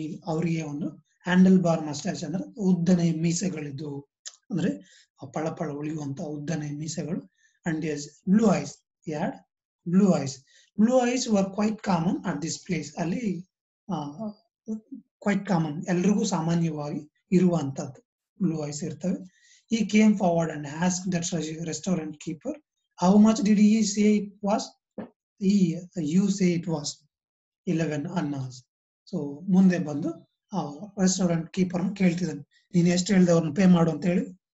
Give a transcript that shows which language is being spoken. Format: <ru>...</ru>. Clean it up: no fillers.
<kn>ಅವರಿಗೆ ಒಂದು handle bar ಮಸ್ಟಾಚ್ ಅಂದ್ರೆ ಉದ್ದನೆ ಮೀಸೆಗಳಿದ್ದು, ಅಂದ್ರೆ ಪಳ ಉಳಿಯುವಂತ ಉದ್ದನೆ ಮೀಸೆಗಳು.</kn> <en>And his blue eyes, had blue eyes. Blue eyes were quite common at this place.</en> <kn>ಅಲ್ಲಿ</kn> <en>quite common,</en> <kn>ಎಲ್ರಿಗೂ ಸಾಮಾನ್ಯವಾಗಿ ಇರುವಂತದ್ದು ಬ್ಲೂ ಐಸ್ ಇರ್ತವೆ.</kn> <en>He came forward and asked the restaurant keeper, how much did he say it was? You say it was 11 annas.</en> <kn>So ಮುಂದೆ ಬಂದು restaurant keeper ಕೇಳ್ತಿದ್ದಾನೆ, ನೀನು ಎಷ್ಟು ಹೇಳ್ದೆ ಅವ್ರನ್ನ ಪೇ ಮಾಡು ಅಂತ ಹೇಳಿ.</kn>